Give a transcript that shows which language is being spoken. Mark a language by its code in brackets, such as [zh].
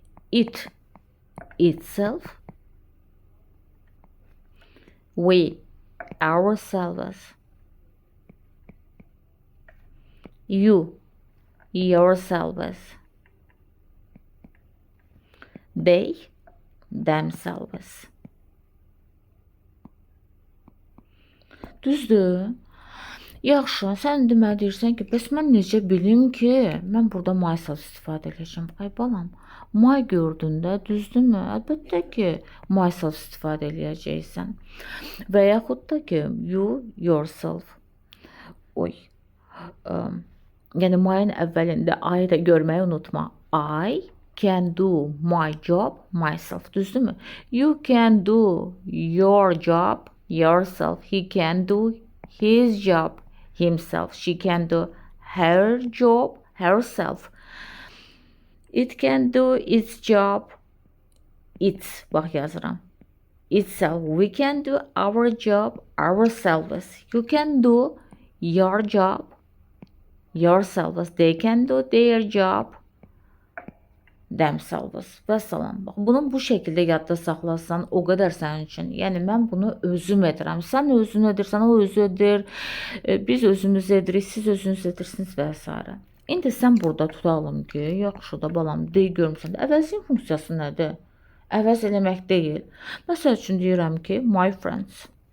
[en] it, itself, we, ourselves, you, yourselves, they, themselves. [az] Düzdür? Yaxşı, sən deməli deyirsən ki, bəs mən necə bilim ki, mən burada myself istifadə edəcəm. Ay balam, my gördündə, düzdürmü? Əlbəttə ki, myself istifadə edəcəksən. Və yaxud da ki, you, yourself. Yəni my'ın əvvəlində I da görməyi unutma. [en] I can do my job myself. [az] Düzdürmü? [en] You can do your job yourself. He can do his job himself. She can do her job herself. It can do its job its. [az] Bax yazıram. [en] Itself. We can do our job ourselves. You can do your job yourselves. They can do their job themselves. [az] Və salam. Bax, bunu bu şəkildə yadda saxlasan, o qədər sənin üçün. Yəni, mən bunu özüm edirəm. Sən özün edirsən, o özü edir. Biz özümüz edirik, siz özünüz edirsiniz və s. İndi sən burada tutalım ki, yaxşı da balam, deyil görmüsən. Əvəzin funksiyası nədir? Əvəz eləmək deyil. Məsəl üçün deyirəm ki, my friends.